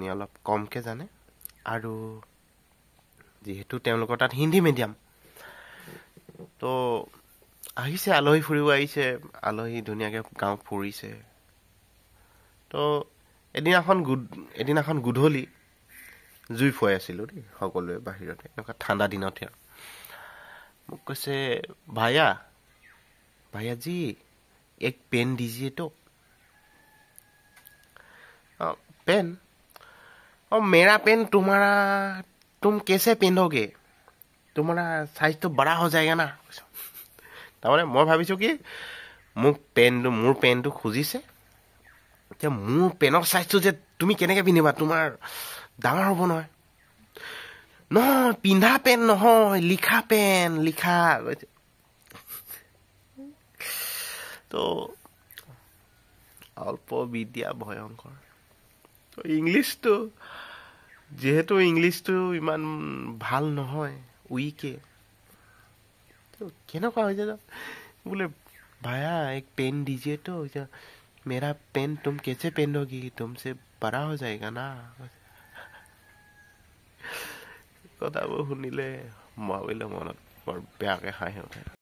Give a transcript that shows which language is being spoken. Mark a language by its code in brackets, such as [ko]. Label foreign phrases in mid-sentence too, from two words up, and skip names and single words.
[as] অলপ কমকৈ জানে আৰু যিহেতু তেওঁলোকৰ তাত হিন্দী মিডিয়াম তো আহিছে আলহী ফুৰিব আহিছে আলহী ধুনীয়াকৈ গাঁও ফুৰিছে তো এদিনাখন গধূলি জুই ফুৱাই আছিলোঁ দেই সকলোৱে বাহিৰতে এনেকুৱা ঠাণ্ডা দিনতে মোক কৈছে [hi] भैया जी एक पेन दीजिए तो पेन और मेरा पेन तुम कैसे पहनोगे तुम्हारा साइज तो बड़ा हो जाएगा ना [as] তাৰমানে মই ভাবিছোঁ কি মোৰ পেনটো খুজিছে এতিয়া মোৰ পেনৰ চাইজটো যে তুমি কেনেকৈ পিন্ধিবা তোমাৰ ডাঙৰ হ'ব নহয় পিন্ধা পেন নহয় লিখা তো অল্প বিদ্যা ভয়ংকৰ তো যিহেতু ইংলিছটো ইমান ভাল নহয় উইকে তো কেনেকুৱা হৈছে বোলে [hi] भैया एक पेन दीजिए तो मेरा पेन तुम कैसे पहनोगी तुमसे बड़ा हो जाएगा ना [as] কথাবোৰ শুনিলে ভাবিলে মনত বৰ বেয়াকৈ হাঁহি উঠে